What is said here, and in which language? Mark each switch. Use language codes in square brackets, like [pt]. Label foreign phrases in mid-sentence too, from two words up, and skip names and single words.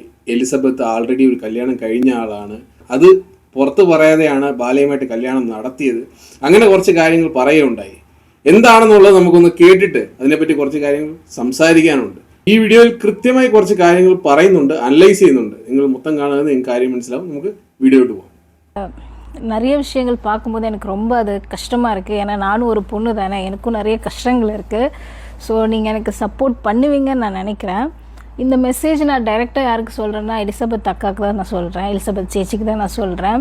[ml] എലിസബത്ത് ആൾറെഡി ഒരു കല്യാണം കഴിഞ്ഞ ആളാണ്, അത് പുറത്ത് പറയാതെയാണ് ബാലയുമായിട്ട് കല്യാണം നടത്തിയത്. അങ്ങനെ കുറച്ച് കാര്യങ്ങൾ പറയുകയുണ്ടായി. എന്താണെന്നുള്ളത് നമുക്കൊന്ന് കേട്ടിട്ട് അതിനെപ്പറ്റി കുറച്ച് കാര്യങ്ങൾ സംസാരിക്കാനുണ്ട്. ഈ വീഡിയോയിൽ കൃത്യമായി കുറച്ച് കാര്യങ്ങൾ പറയുന്നുണ്ട്, അനലൈസ് ചെയ്യുന്നുണ്ട്. നിങ്ങൾ മൊത്തം കാണുന്നത് നിങ്ങൾക്ക് കാര്യം മനസ്സിലാവും. [ta] നമുക്ക് வீடியோட்டு போவோம். நிறைய விஷயங்கள் பார்க்கும்போது எனக்கு ரொம்ப அது கஷ்டமாக இருக்குது. ஏன்னா நானும் ஒரு பொண்ணு தானே, எனக்கும் நிறைய கஷ்டங்கள் இருக்குது. ஸோ நீங்கள் எனக்கு சப்போர்ட் பண்ணுவீங்கன்னு நான் நினைக்கிறேன். இந்த மெசேஜ் நான் டைரெக்டாக யாருக்கு சொல்கிறேன்னா எலிசபெத் அக்காவுக்கு தான் நான் சொல்கிறேன், எலிசபெத் சேச்சிக்கு தான் நான் சொல்கிறேன்.